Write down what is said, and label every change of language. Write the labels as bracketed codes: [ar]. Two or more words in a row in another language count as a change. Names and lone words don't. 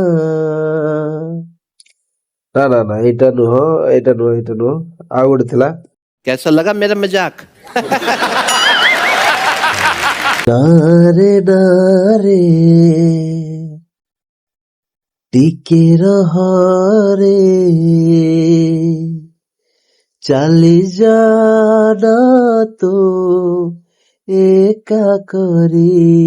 [or] ନା ନା ନା, ଏଇଟା ନୁହଁ, ଏଇଟା ନୁହଁ, ଏଇଟା ନୁହଁ, ଆଉ ଗୋଟେ ଥିଲା। [hi] कैसा लगा मेरा मजाक? [or] ନା ରେ ଟିକେ ରହ ରେ, ଚାଲି ଯାନା ତୁ ଏକା କରି।